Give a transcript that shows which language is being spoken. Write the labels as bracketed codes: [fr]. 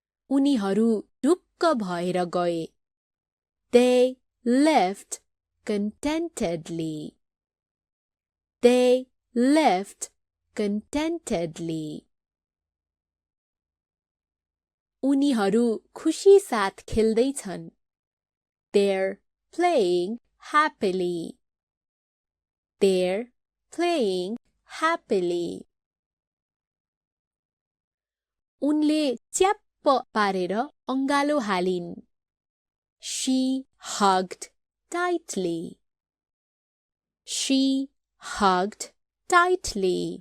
[ne] उनीहरू ढुक्क भएर गए. [en] They left contentedly. They left contentedly. [ne] उनीहरू खुशी साथ खेल्दै छन्. [en] They're playing happily. They're playing happily. [ne] उनले च्याप्प पारेर अंगालो हालिन्. [en] She hugged tightly. She hugged tightly.